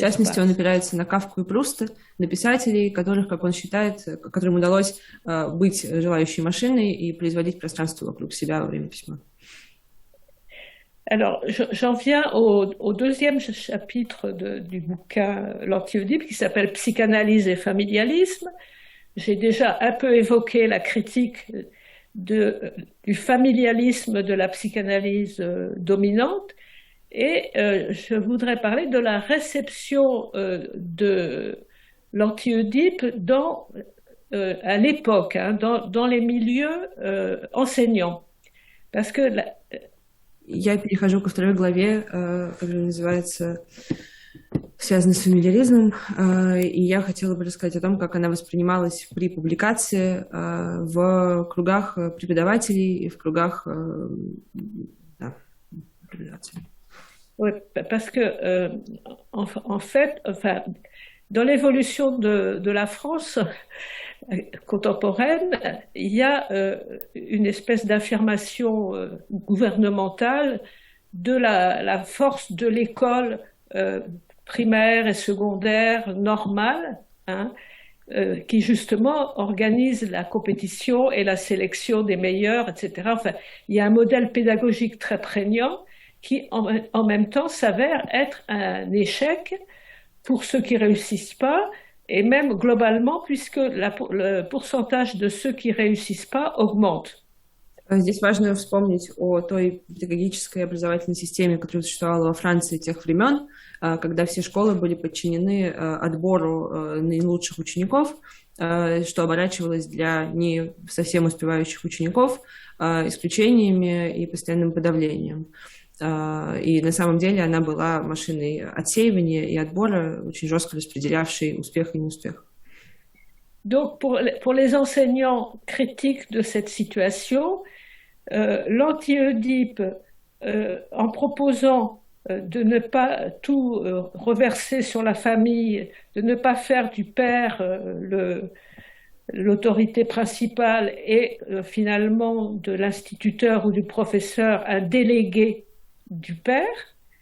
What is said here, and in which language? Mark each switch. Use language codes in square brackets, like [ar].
[ru] В частности, он опирается на Кафку и Пруста, на писателей, которых, как он считает, которым удалось быть желающей машиной и производить пространство вокруг себя во время письма. [fr] Alors, j'en viens au deuxième chapitre du bouquin L'Anti-Oedipe qui s'appelle Psychanalyse et familialisme. J'ai déjà un peu évoqué la critique du familialisme de la psychanalyse dominante et je voudrais parler de la réception de l'Anti-Oedipe à l'époque, hein, dans les milieux enseignants. Parce que [ru] Я перехожу ко второй главе, которая называется «Связана с фамильяризмом», и я хотела бы рассказать о том, как она воспринималась при публикации в кругах преподавателей и в кругах преподавателей. [fr] Oui, parce que en fait, enfin, dans l'évolution de la France contemporaine, il y a une espèce d'affirmation gouvernementale de la force de l'école primaire et secondaire normale, hein, qui justement organise la compétition et la sélection des meilleurs, etc. Enfin, il y a un modèle pédagogique très prégnant qui, en même temps, s'avère être un échec pour ceux qui réussissent pas, et même globalement, puisque le pourcentage de ceux qui réussissent pas augmente. [ru] Здесь важно вспомнить о той педагогической образовательной системе, которая существовала во Франции тех времен, когда все школы были подчинены отбору наилучших учеников, что оборачивалось для не совсем успевающих учеников исключениями и постоянным подавлением. И на самом деле она была машиной отсеивания и отбора, очень жестко распределявшей успех и неуспех. [fr] Donc, pour les enseignants critiques de cette situation, l'Anti-Oedipe, en proposant de ne pas tout reverser sur la famille, de ne pas faire du père l'autorité principale et finalement de l'instituteur ou du professeur un délégué du père.